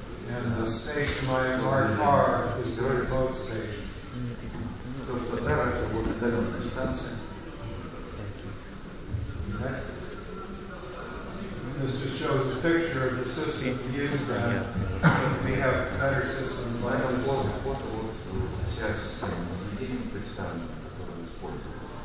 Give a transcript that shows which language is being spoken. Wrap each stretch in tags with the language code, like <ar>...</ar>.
<en>And the station marked R is the remote station.</en> <ru>То, что R это вот удаленная станция.</ru> <en>Next. This just shows a picture of the system used then. We have better systems like this.</en> <ru>Вся система наблюдений представлена, которая используется.</ru>